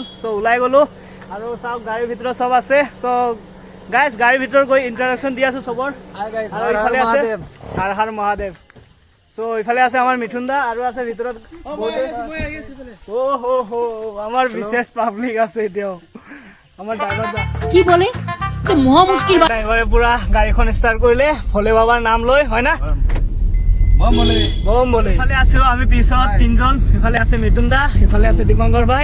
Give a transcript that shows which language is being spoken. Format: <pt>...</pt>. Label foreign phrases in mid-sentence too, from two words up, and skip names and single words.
<as>সো ওলাই গ'লোঁ আৰু চাওক গাড়ীৰ ভিতৰত চব আছে।</as> <en>so guys,</en> <as>গাড়ীৰ ভিতৰত গৈ ইণ্ট্ৰডাকশ্যন দি আছোঁ চবৰ। আৰু ইফালে আছে হৰ হৰ মহাদেৱ। সো ইফালে আছে আমাৰ মিথুন দা আৰু আছে ভিতৰত আমাৰ বিশেষ পাব্লিক আছে এতিয়াও। আমাৰ ড্ৰাইভাৰ দা কি বলে তো মহা মুশকিল। ড্ৰাইভাৰে পুৰা গাড়ীখন ষ্টাৰ্ট কৰিলে ভোলে বাবাৰ নাম লৈ, হয় না? বম বলে। ইফালে আছো আমি পিছত তিনজন, ইফালে আছে মিথুন দা, ইফালে আছে দীপঙ্কৰ ভাই।</as>